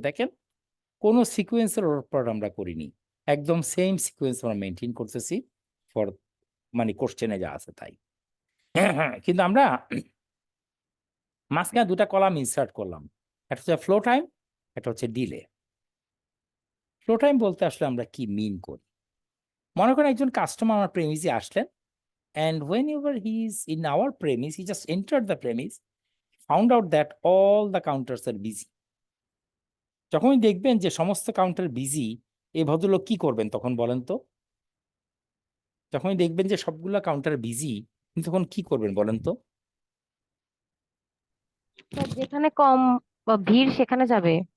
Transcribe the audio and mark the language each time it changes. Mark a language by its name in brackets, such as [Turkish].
[Bangla] দেখেন কোনো সিকোয়েন্সের উপর আমরা করিনি, একদম সেম সিকোয়েন্স আমরা মেনটেন করতেছি ফর মানে কোশ্চেনে যা আছে তাই। কিন্তু আমরা মাঝখানে দুটা কলাম ইনসার্ট করলাম, একটা হচ্ছে ফ্লো টাইম, একটা হচ্ছে ডিলে। ফ্লো টাইম বলতে আসলে আমরা কি মিন করি? মনে করেন একজন কাস্টমার আমার প্রেমিসে আসলেন, [English] and whenever he is in our premise, he just entered the premise, found out that all the counters are busy. [Bangla] যখনই দেখবেন যে সমস্ত কাউন্টার বিজি, এই ভদ্রলোক কি করবেন তখন বলেন তো? যখনই দেখবেন যে সবগুলা কাউন্টার বিজি, তখন কি করবেন বলেন তো? স্যার যেখানে কম ভিড় সেখানে যাবে।